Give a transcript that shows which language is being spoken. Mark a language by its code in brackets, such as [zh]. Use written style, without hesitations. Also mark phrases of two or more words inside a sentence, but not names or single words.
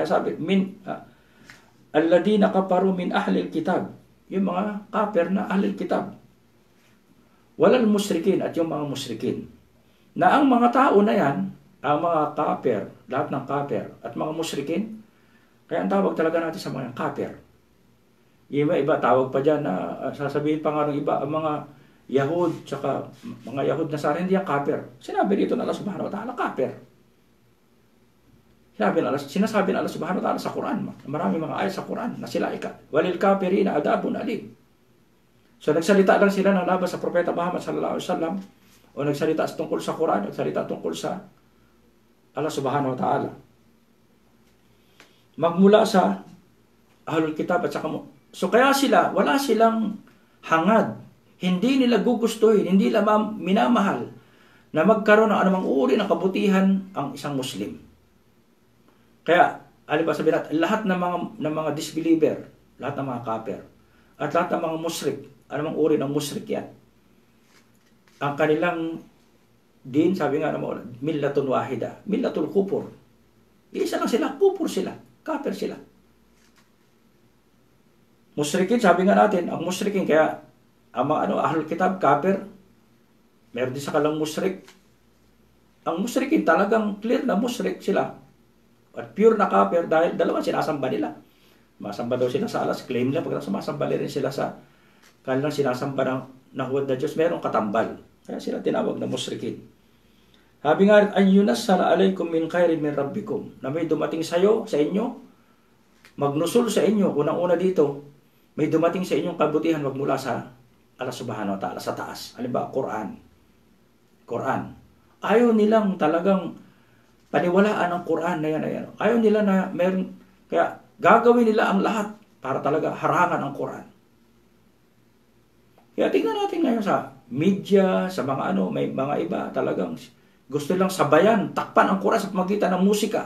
[tl] Kaya sabi, [ar] الذين كفروا من أهل الكتاب, [tl] yung mga kafir na [ar] أهل الكتاب. والمشركين [tl] at yung mga musrikin. Na ang mga tao na yan, ang mga kafir, lahat ng kafir at mga musyrikin, kaya ang tawag talaga natin sa mga kafir. Iba tawag pa dyan na sasabihin pa nga ng iba, ang mga Yahud, tsaka mga Yahud na sa hindi yan kafir. Sinabi dito na Allah [ar] سبحانه وتعالى, [tl] kafir. Sinasabi na Allah [ar] سبحانه وتعالى [tl] sa Quran, marami mga ayat sa Quran na sila [ar] وللكافرين عذاب أليم. [tl] So nagsalita lang sila ng labas sa propeta Muhammad [ar] صلى الله عليه وسلم, [tl] o nagsalita tungkol sa Quran, nagsalita tungkol sa Allah [ar] سبحانه وتعالى. [tl] Magmula sa [ar] أهل الكتاب [tl] at saka so kaya sila, wala silang hangad. Hindi nila gugustuhin, hindi nila minamahal na magkaroon ng anumang uri ng kabutihan ang isang Muslim. Kaya, sabihin natin, lahat ng mga disbeliever, lahat ng mga kafir, at lahat ng mga musyrik, anumang uri ng musyrik yan, ang kanilang din, sabi nga naman, [ar] ملة واحدة، ملة الكفر. [tl] Isa lang sila, kufur sila, kafir sila. Musyrikin, sabi nga natin, ang musyrikin, kaya, ang mga [ar] أهل الكتاب, [tl] kafir, meron din sa kalang musyrik, Ang musyrikin talagang clear na musyrik sila. At pure na kafir dahil dalawa sinasamba nila. Masamba daw sila sa alas, claim nila pag sumasamba rin sila sa kanilang sinasamba ng nahuwad na Diyos, merong katambal. Kaya sila tinawag na musyrikin. Sabi nga rin, [ar] أن ينزل عليكم من خير من ربكم, [tl] na may dumating sa inyo, magnusul sa inyo, unang-una dito, may dumating sa inyong kabutihan magmula sa Allah [ar] سبحانه وتعالى, [tl] sa taas. Halimbawa, Quran. Ayaw nilang talagang paniwalaan ang Quran na yan. Ayaw nila na meron, kaya gagawin nila ang lahat para talaga harangan ang Quran. Kaya tingnan natin ngayon sa media, sa mga may mga iba talagang gusto lang sabayan, takpan ang Quran sa pamagitan ng musika.